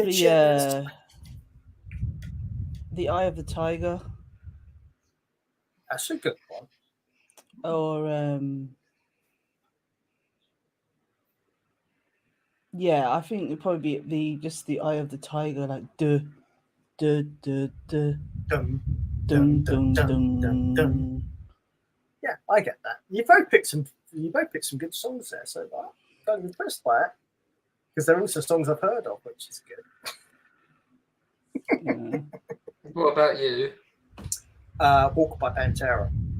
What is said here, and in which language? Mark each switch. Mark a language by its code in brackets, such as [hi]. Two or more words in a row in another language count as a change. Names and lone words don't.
[en] bitches. The Eye of the Tiger, That's a good one. or yeah, I think it'd probably be just the Eye of the Tiger, like duh, duh, duh, duh, Dum, dun, dum, dun, dum, dum, dun. Yeah, I get that. You both picked some good songs there, so I'm kind of impressed by it, because they're also songs I've heard of, which is good. Yeah. What about you? Walk by Pantera.